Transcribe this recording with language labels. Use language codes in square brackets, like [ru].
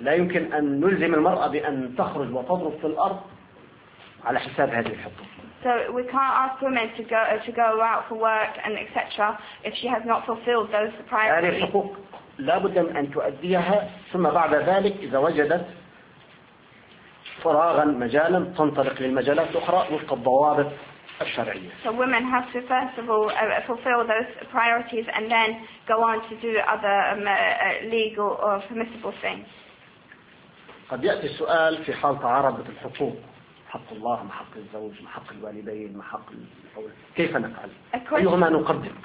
[ar] لا يمكن أن نلزم المرأة بأن تخرج وتضرب في الأرض على حساب هذه الحقوق. [en] So we can't ask women to go out for work and etc. if she has not fulfilled those priorities. [ar] هذه الحقوق لا بد من أن تؤديها ثم بعد ذلك إذا وجدت فراغا مجالا تنطلق للمجالات الأخرى وفق الضوابط الشرعية. [en] So women have to first of all fulfill those priorities and then go on to do other legal or permissible things. [ar] قد يأتي السؤال في حال تعارضت الحقوق حق الله مع حق الزوج مع حق الوالدين مع حق الأولاد كيف نفعل؟ أيهما نقدم؟